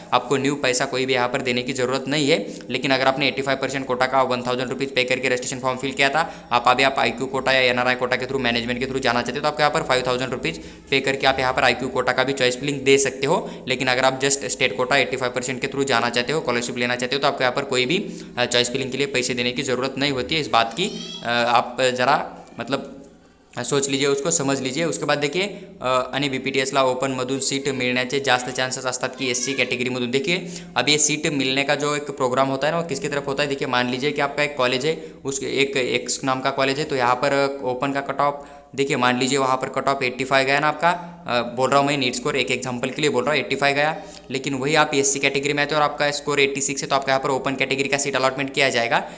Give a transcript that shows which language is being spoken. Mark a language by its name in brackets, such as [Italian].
[Hindi] आपको न्यू पैसा कोई भी यहाँ पर देने की जरूरत नहीं है। लेकिन अगर आपने 85% कोटा का 1000 रुपीज़ पे करके रजिस्ट्रेशन फॉर्म फिल किया था, आप IQ कोटा या NRI कोटा के थ्रू, मैनेजमेंट के थ्रू जाना चाहते हो तो आपको यहाँ पर 5000 रुपीज़ पे करके आप यहाँ पर IQ कोटा का भी चॉइस फिलिंग दे सकते हो। लेकिन अगर आप जस्ट स्टेट कोटा 85% के थ्रू जाना चाहते हो, स्कॉलरशिप लेना चाहते हो, तो आपको यहाँ पर कोई भी चॉइस फिलिंग के लिए पैसे देने की ज़रूरत नहीं होती है। इस बात की आप ज़रा मतलब सोच लीजिए, उसको समझ लीजिए। उसके बाद देखिए [Marathi] आणि BPTSला ओपनमधून सीट मिळण्याचे जास्त चान्सेस असतात की SC कैटेगरीमधून। [Hindi] देखिए अब ये सीट मिलने का जो एक प्रोग्राम होता है ना वो किसकी तरफ होता है। देखिए मान लीजिए कि आपका एक कॉलेज है, उस एक एक्स नाम का कॉलेज है, तो यहाँ पर ओपन का कट ऑफ देखिए मान लीजिए वहाँ पर कट ऑफ 85 गया ना आपका, बोल रहा हूँ मैं नीट स्कोर एक एग्जांपल के लिए बोल रहा हूँ, 85 गया। लेकिन वही आप SC कैटेगरी में आते हो और आपका स्कोर 86 है, तो आपका यहाँ पर ओपन कैटेगरी का सीट अलॉटमेंट किया जाएगा।